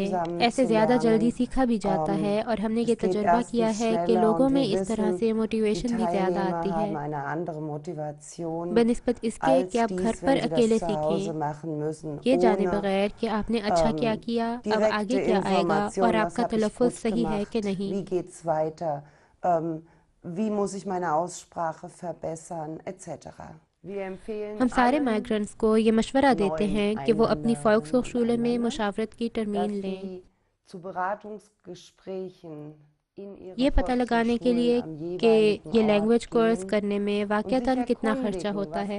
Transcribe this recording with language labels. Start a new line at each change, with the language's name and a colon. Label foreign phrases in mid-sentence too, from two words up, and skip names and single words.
Urdu: ایسے زیادہ جلدی سیکھا بھی جاتا ہے اور ہم نے یہ تجربہ کیا ہے کہ لوگوں میں اس طرح سے موٹیویشن بھی زیادہ آتی ہے بنسبت اس کے کہ آپ گھر پر اکیلے سیکھیں یہ جانے بغیر کہ آپ نے اچھا کیا کیا، اب آگے کیا آئے گا اور آپ کا تلفظ صحیح ہے کہ نہیں.
German: Wie muss ich meine Aussprache verbessern, etc.
Urdu: ہم سارے مائیگرنٹس کو یہ مشورہ دیتے ہیں کہ وہ اپنی فولکسhochschule میں مشاورت کی ترمیم لیں، یہ پتہ لگانے کے لیے کہ یہ
English: language course
Urdu: کرنے میں واقعتاً کتنا خرچہ ہوتا ہے.